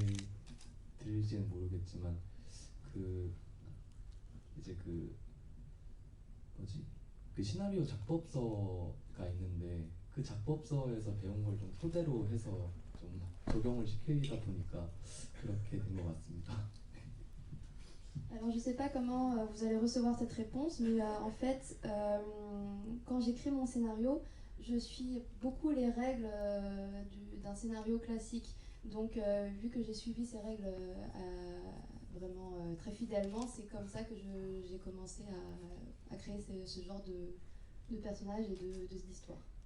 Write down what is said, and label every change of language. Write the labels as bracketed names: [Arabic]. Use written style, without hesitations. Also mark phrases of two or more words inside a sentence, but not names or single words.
[Korean] 들릴지는 모르겠지만 그 이제 그 뭐지 그 시나리오 작법서가 있는데 그 작법서에서 배운 걸 좀 토대로 해서 좀 적용을 시키다 보니까 그렇게 된 것 같습니다. [French] Alors je ne sais pas comment vous allez recevoir cette réponse, mais en fait, quand j'écris mon scénario, je suis beaucoup les règles d'un scénario classique. Donc vu que j'ai suivi ces règles vraiment très fidèlement, c'est comme ça que j'ai commencé à créer ce genre de personnages et d'histoires.